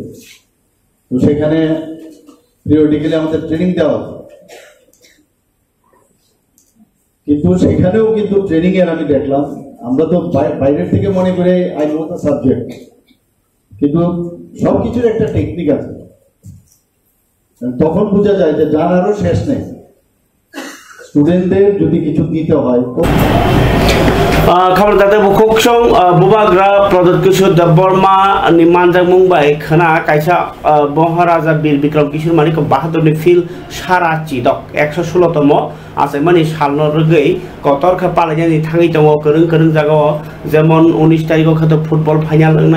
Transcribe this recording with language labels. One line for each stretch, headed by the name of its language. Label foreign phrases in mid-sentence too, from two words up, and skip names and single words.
Bangla: তো সেখানে পিরিয়ডিক্যালি আমাদের ট্রেনিং দেওয়া হতো, কিন্তু সেখানেও কিন্তু ট্রেনিং এর আমি দেখলাম, আমরা তো বাইরের থেকে মনে করে
English: I know the subject,
Bangla: কিন্তু সবকিছুর একটা টেকনিক আছে। তখন বোঝা যায় যে জানারও শেষ নেই। স্টুডেন্টদের যদি কিছু দিতে হয়,
Kok Borok: खबर दाते बुखोक्सं बुबाग्रा प्रदत्त किशोर देबबर्मा नि मानजाक मुंबाई खना कायसा महाराजा बीर बिक्रम किशोर मानिक बाहादुरनि फिल सारा चिदक 116तम आसामनि सालनो रगै कतरखा पालायनानै थाङै दङ गोरों जागाव जेमन 19 तारिखआव खत
English: football final
Kok Borok: नाय